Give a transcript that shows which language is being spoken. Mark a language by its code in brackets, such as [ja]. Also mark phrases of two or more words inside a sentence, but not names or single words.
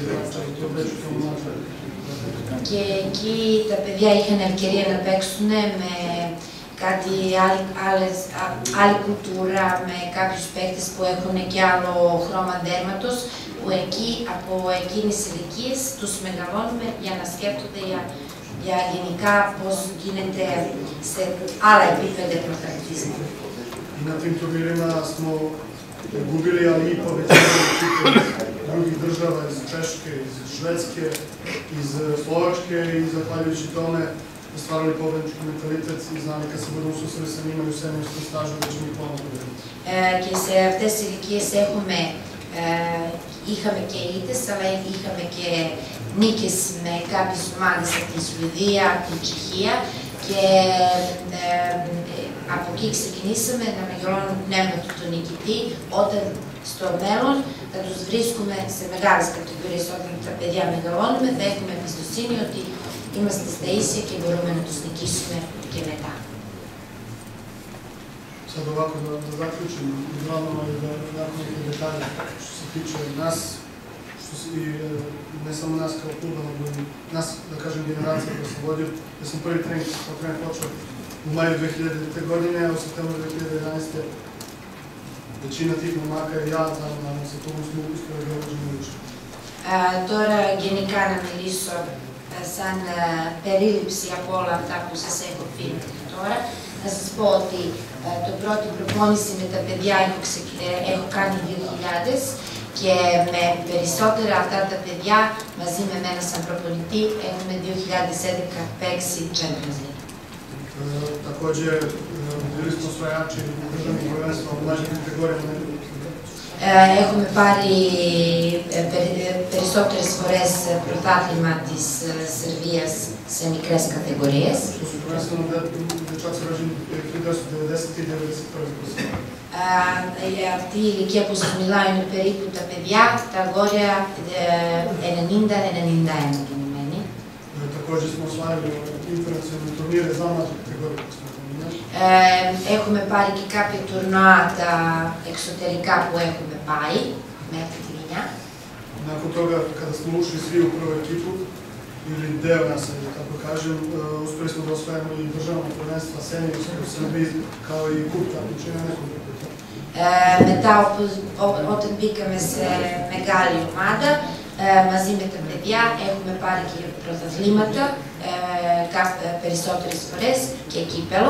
[el] Και εκεί τα παιδιά είχαν ευκαιρία να παίξουν με κάτι άλλη κουλτούρα, με κάποιους παίκτες που έχουν και άλλο χρώμα δέρματος, που εκεί από εκείνες τις ηλικίες τους μεγαλώνουμε για να σκέφτονται για γενικά πώς γίνεται σε άλλα επίπεδα πρωταθλητισμού. [sr] Na tim turnirima smo gubili, ali i povećali ekipe iz drugih država, iz Češke, iz Švedske, iz Slovačke i zahvaljujući tome stvarali pobednički mentalitet i znali kad se budemo susreli sa njima i u seniorskom stažu da ćemo ih ponovno pobediti. [el] Και σε αυτές τις ηλικίες είχαμε και ήττες, αλλά είχαμε και νίκες με κάποιες ομάδες από τη Σουηδία, από την Τσεχία και από εκεί ξεκινήσαμε να μεγαλώνουμε το πνεύμα του νικητή, όταν στο μέλλον θα τους βρίσκουμε σε μεγάλες κατηγορίες. Όταν τα παιδιά μεγαλώνουμε θα έχουμε εμπιστοσύνη ότι είμαστε στα ίσια και μπορούμε να τους νικήσουμε και μετά. [sr] Sad ovako da zaključim, uglavnom je da nakon nekih detalja što se tiče nas, i ne samo nas kao kluba, nego i nas, da kažem, generacija koja sam vodio. Ja sam prvi trening počeo u maju 2000. godine, a u septembru 2011. većina tih momaka i ja, nadam se, tomu smo uspjeli da uđemo više. [el] Τώρα γενικά να μιλήσω σαν περίληψη από όλα αυτά που σας έχω πει μέχρι τώρα. Να σας πω ότι το πρώτη προπόνηση με τα παιδιά έχω κάνει 2000 και με περισσότερα αυτά τα παιδιά μαζί με μένα σαν προπονητή έχουμε 2011 παίξει Champions League. [sr] Također, bili smo osvajači državnih prvenstva u mlađim kategorijama. [el] Έχουμε πάρει περισσότερες φορές πρωτάθλημα της Σερβίας σε μικρές κατηγορίες. Αυτή η ηλικία που σας μιλάω είναι περίπου τα παιδιά, τα αγόρια 90-91 γεννημένοι. Έχουμε πάρει και κάποια τουρνουά τα εξωτερικά που έχουμε πάει μέχρι τη γενιά. [sr] Nakon toga, kada smo ušli svi u prvu ekipu, ili deo nas, tako kažem, uspeli smo da osvajamo i državno prvenstva seniorske u Srbiji, kao i kup takmičenja nekoliko puta. [el] Μετά, όταν μπήκαμε σε μεγάλη ομάδα, μαζί με τα παιδιά έχουμε πάρει και πρωταθλήματα περισσότερες φορές και κύπελο.